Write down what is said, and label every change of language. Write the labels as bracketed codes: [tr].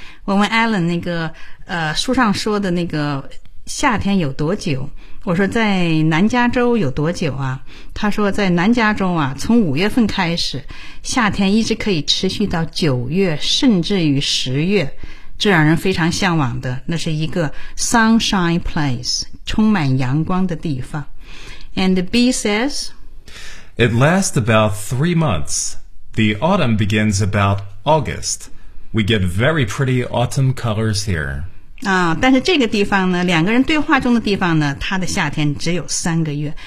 [zh] 问问 Alan 那个书上说的那个夏天有多久，我说在南加州有多久啊，他说在南加州啊，从五月份开始夏天一直可以持续到九月甚至于十月，这让人非常向往的，那是一个 [en] sunshine place， [zh] 充满阳光的地方。 [en] And B says It lasts about 3 months. The autumn begins about AugustWe get very pretty autumn colors here. [zh] 啊，但是这个地方呢，两个人对话中的地方呢，它的夏天只有三个月。